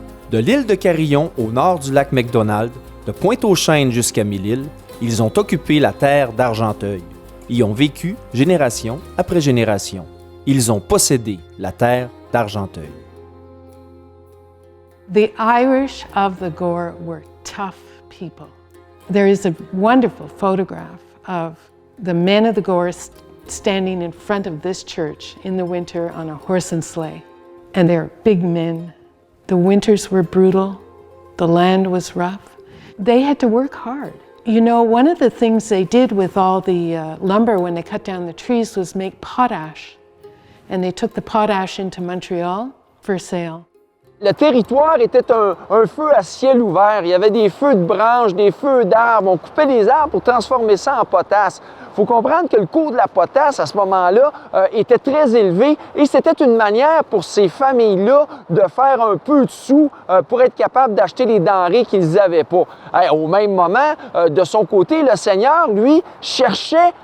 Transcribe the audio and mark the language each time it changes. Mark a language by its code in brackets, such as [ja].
[fr] De l'île de Carillon au nord du lac McDonald, de Pointe-aux-Chênes jusqu'à Mille-Îles, ils ont occupé la terre d'Argenteuil, y ont vécu génération après génération. Ils ont possédé la terre d'Argenteuil. [en] The Irish of the Gore were tough people. There is a wonderful photograph of the men of the Gore standing in front of this church in the winter on a horse and sleigh. And they're big men. The winters were brutal. The land was rough. They had to work hard. One of the things they did with all the lumber when they cut down the trees was make potash. And they took the potash into Montreal for sale. [fr] Le territoire était un feu à ciel ouvert. Il y avait des feux de branches, des feux d'arbres. On coupait les arbres pour transformer ça en potasse. Il faut comprendre que le cours de la potasse, à ce moment-là, était très élevé et c'était une manière pour ces familles-là de faire un peu de sous pour être capable d'acheter les denrées qu'ils n'avaient pas. Au même moment, de son côté, le Seigneur, lui, cherchait